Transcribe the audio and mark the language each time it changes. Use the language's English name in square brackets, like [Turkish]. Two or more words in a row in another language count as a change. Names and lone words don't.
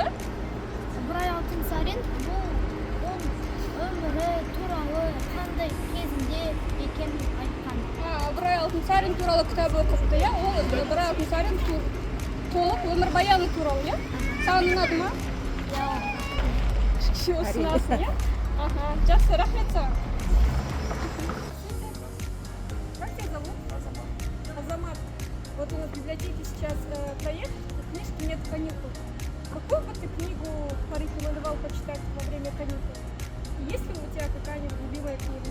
[Kyrgyz] Ыбырай Алтынсарин бул өмүрү тууралуу кандай кезинде экенин айткан. Ыбырай Алтынсарин тууралуу китабы окупту, э? Ол Ыбырай Алтынсарин толук өмүр баяны тууралуу, э? Сага унадымы? Киши ушунасың, э? Жакшы, рахмет сага. [Russian] Как тебя зовут? Азамат. Вот у нас в библиотеке сейчас проект «Книжки нет каникул». Какую бы ты книгу порекомендовал почитать во время каникул? Есть ли у тебя какая-нибудь любимая книга?